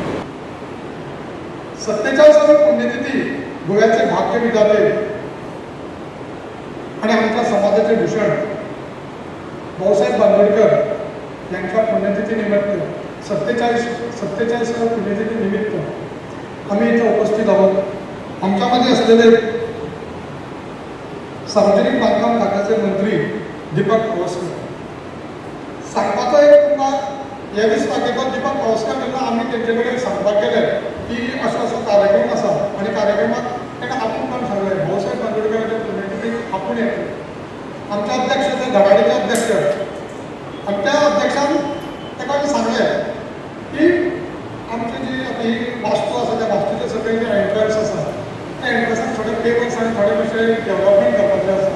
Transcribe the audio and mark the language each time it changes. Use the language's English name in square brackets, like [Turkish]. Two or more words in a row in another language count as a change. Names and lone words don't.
[Marathi] 47वी पुण्यतिथी गोव्याचे भाग्य विधाते आणि आमच्या समाजाचे भूषण भाऊसाहेब बांदोडकर यांच्या पुण्यतिथीनिमित्त 47व्या पुण्यतिथीनिमित्त आम्ही इथं उपस्थित आहोत. आमच्यामध्ये असलेले सार्वजनिक बांधकाम खात्याचे मंत्री दीपक पावसकर [Konkani] सांगपाचो एक तुमकां यादीच दाखयतो. दीपक पावसकर जेन्ना आमी तेंचे सांगपाक गेले की असो कार्यक्रम आसा आनी कार्यक्रमाक ताका आपूण कोण सांगलें भाऊसाहेब बांदोडकरांच्या पुण्यतिथीक आपूण येतलो. आमचे अध्यक्ष ते धडाडीचे अध्यक्ष आनी त्या अध्यक्षान ताका आमी सांगलें की आमची जी आतां ही वास्तू आसा त्या वास्तूचे सकयल जे एंट्रन्स आसा त्या एंट्रन्साक थोडे पेपर्स आनी थोडे विशय डेव्हलपमेंट करपाचे आसा.